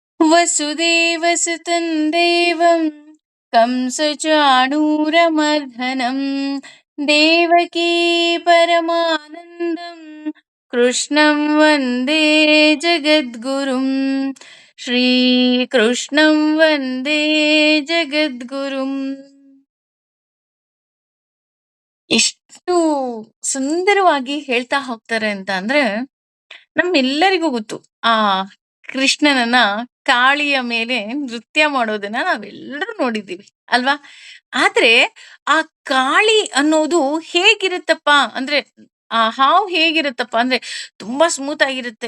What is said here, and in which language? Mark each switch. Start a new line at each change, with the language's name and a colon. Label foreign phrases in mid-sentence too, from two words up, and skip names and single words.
Sanskrit: वसुदेवसुतं देवं कंसचाणूरमर्दनं देवकी परमानन्दं कृष्णं वन्दे जगद्गुरुं श्रीकृष्णं वन्दे जगद्गुरुम्.
Kannada: ಎಷ್ಟು ಸುಂದರವಾಗಿ ಹೇಳ್ತಾ ಹೋಗ್ತಾರೆ ಅಂತ ಅಂದ್ರೆ ನಮ್ಮೆಲ್ಲರಿಗೂ ಗೊತ್ತು. ಆ ಕೃಷ್ಣನನ್ನ ಕಾಳಿಯ ಮೇಲೆ ನೃತ್ಯ ಮಾಡೋದನ್ನ ನಾವೆಲ್ಲರೂ ನೋಡಿದ್ದೀವಿ ಅಲ್ವಾ? ಆದ್ರೆ ಆ ಕಾಳಿ ಅನ್ನೋದು ಹೇಗಿರುತ್ತಪ್ಪ ಅಂದ್ರೆ ಆ ಹಾವು ಹೇಗಿರುತ್ತಪ್ಪ ಅಂದ್ರೆ ತುಂಬಾ ಸ್ಮೂತ್ ಆಗಿರುತ್ತೆ.